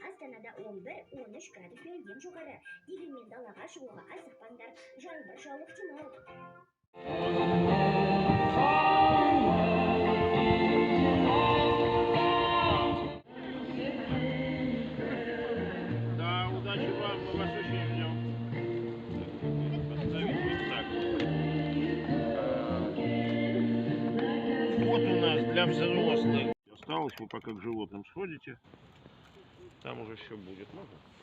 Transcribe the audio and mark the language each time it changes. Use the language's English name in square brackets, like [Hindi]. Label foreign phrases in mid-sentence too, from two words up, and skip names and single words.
[Kazakh] Астанада 11-13 градус белден жоғары. Дегенмен далаға шығуға асықпаңдар. Жаңбыр жаууы ықтимал. [Russian] Да, удачи вам, мы вас очень ждем. Поставить вот так. Вот у нас для взрослых. Осталось, вы пока к животным сходите. Там уже все будет. Можно?